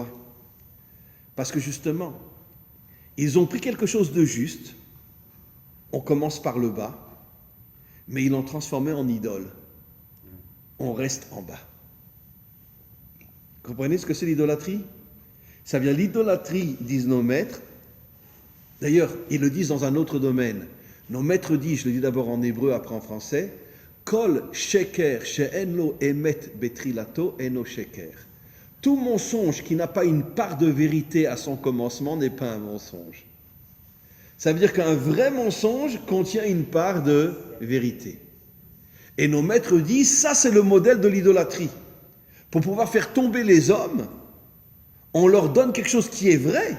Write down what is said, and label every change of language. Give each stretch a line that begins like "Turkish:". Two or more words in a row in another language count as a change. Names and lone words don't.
French: Parce que justement, ils ont pris quelque chose de juste, on commence par le bas, mais ils l'ont transformé en idole. On reste en bas. Vous comprenez ce que c'est l'idolâtrie? Ça vient l'idolâtrie, disent nos maîtres. D'ailleurs, ils le disent dans un autre domaine. Nos maîtres disent, je le dis d'abord en hébreu, après en français,
Hebrew: כל שקר שאין לו אמת בתחילתו אינו שקר.
French: Tout mensonge qui n'a pas une part de vérité à son commencement n'est pas un mensonge. Ça veut dire qu'un vrai mensonge contient une part de vérité. Et nos maîtres disent, ça c'est le modèle de l'idolâtrie. Pour pouvoir faire tomber les hommes, on leur donne quelque chose qui est vrai.